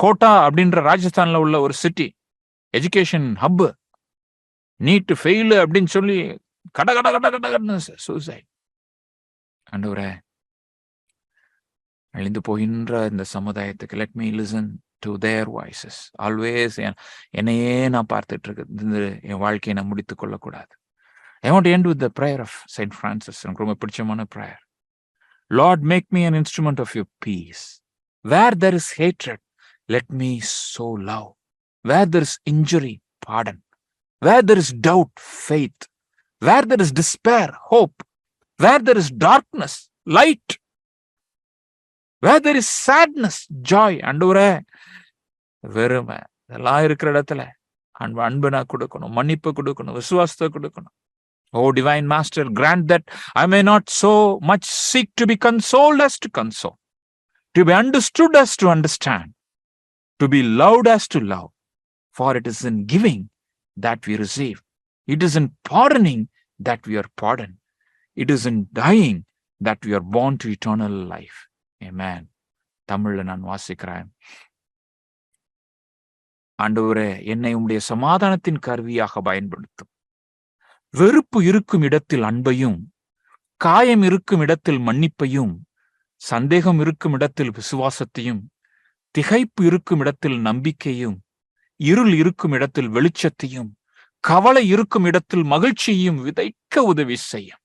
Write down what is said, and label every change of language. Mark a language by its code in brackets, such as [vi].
[ta] Quota அப்படின்ற ராஜஸ்தான்ல உள்ள ஒரு city, education hub, NEET fail அப்படின்னு சொல்லி கட கட கட கடன்னு சூசைட். ஆண்டவரே, அழிந்து போகின்ற இந்த சமுதாயத்துக்கு [en] Let me listen to their voices always. [ta] என்னையே நான் பார்த்துட்டு இருக்கு, என் வாழ்க்கையை நான் முடித்துக் கொள்ளக்கூடாது. [en] I want to end with the prayer of Saint Francis. [ta] எனக்கு ரொம்ப பிடிச்சமான prayer. [en] Lord, make me an instrument of your peace. Where there is hatred, let me sow love. Where there is injury, pardon. Where there is doubt, faith. Where there is despair, hope. Where there is darkness, light. Where there is sadness, joy. [ta] ஆண்டவரே, வெறுமை இதெல்லாம் இருக்கிற இடத்துல அன்பை நான் கொடுக்கணும், மன்னிப்பு கொடுக்கணும், விசுவாசத்தை கொடுக்கணும். [en] Oh, divine master, grant that I may not so much seek to be consoled as to console, to be understood as to understand, to be loved as to love. For it is in giving that we receive. It is in pardoning that we are pardoned. It is in dying that we are born to eternal life. [ta] Amen. தமிழ்ல நான் வாசிக்கிறேன். ஆண்டவரே, என்னை உம்முடைய சமாதானத்தின் கருவியாக பயன்படுத்தும். வெறுப்பு இருக்கும் இடத்தில் அன்பையும், காயம் இருக்கும் இடத்தில் மன்னிப்பையும், சந்தேகம் இருக்கும் இடத்தில் விசுவாசத்தையும், திகைப்பு இருக்கும் இடத்தில் நம்பிக்கையும், இருள் இருக்கும் இடத்தில் வெளிச்சத்தையும், கவலை இருக்கும் இடத்தில் மகிழ்ச்சியையும் விதைக்க உதவி செய்யும்.